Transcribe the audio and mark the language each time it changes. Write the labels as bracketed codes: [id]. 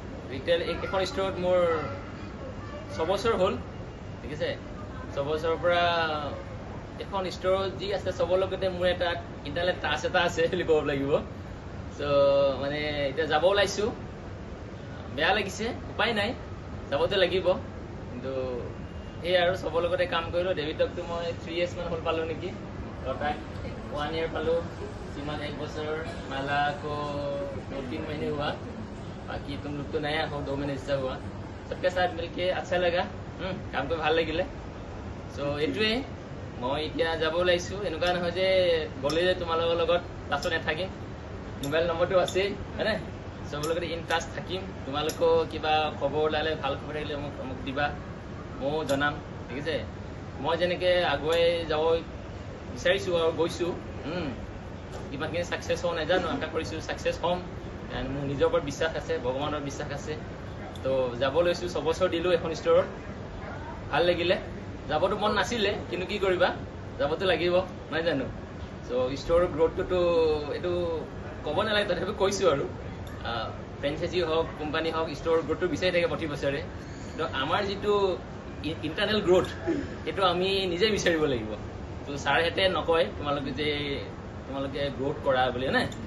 [as] Retail এখন ষ্ট'ৰত মোৰ 6 বছৰ হ'ল, ঠিক আছে। 6 বছৰৰ পৰা এখন ষ্ট'ৰত যি আছে চবৰ লগতে মোৰ এটা ইণ্টাৰনেট টাচ এটা আছে বুলি ক'ব লাগিব। চ' মানে এতিয়া যাব ওলাইছোঁ, বেয়া লাগিছে, উপায় নাই, যাবতো লাগিব। কিন্তু সেই আৰু চবৰ লগতে কাম কৰিলোঁ। ডেভিডকটো মই 3 years মান হ'ল পালোঁ নেকি, তাক 1 year পালোঁ, [hi] सीमा 1 बছৰ, माला को 2-3 महीने हुआ, बाकी तुम लोग तो नया हो, 2 महीने हिस्सा हुआ। सबके साथ मिलके अच्छा लगा, [as] কাম কৰি ভাল লাগিলে। চ' এইটোৱে মই এতিয়া যাব ওলাইছোঁ। এনেকুৱা নহয় যে গ'লে যে তোমালোকৰ লগত লাষ্টত নাথাকিম, মোবাইল নম্বৰটো আছেই হয়নে, চবৰ লগতে ইন টাচ থাকিম। তোমালোকেও কিবা খবৰ ওলালে, ভাল খবৰ আহিলে মোক দিবা, ময়ো জনাম, ঠিক আছে। মই যেনেকৈ আগুৱাই যাব বিচাৰিছোঁ আৰু গৈছোঁ, কিমানখিনি ছাকচেছ হওঁ নাজানো, আশা কৰিছোঁ ছাকচেছ হ'ম। মোৰ নিজৰ ওপৰত বিশ্বাস আছে, ভগৱানৰ বিশ্বাস আছে। তো যাব লৈছোঁ, 6 বছৰ দিলোঁ এখন ষ্ট'ৰত, ভাল লাগিলে। যাবতো মন নাছিলে, কিন্তু কি কৰিবা, যাবতো লাগিব নহয় জানো। চ' ষ্ট'ৰৰ গ্ৰ'থটোতো এইটো ক'ব নালাগে, তথাপিও কৈছোঁ আৰু ফ্ৰেঞ্চাইজি হওক, কোম্পানী হওক, ষ্ট'ৰৰ গ্ৰ'থটো বিচাৰি থাকে প্ৰতি বছৰে। কিন্তু আমাৰ যিটো ইণ্টাৰনেল গ্ৰ'থ, সেইটো আমি নিজে বিচাৰিব লাগিব। তো ছাৰহেঁতে নকয় তোমালোকে গ্ৰ'থ কৰা বুলি, হয়নে।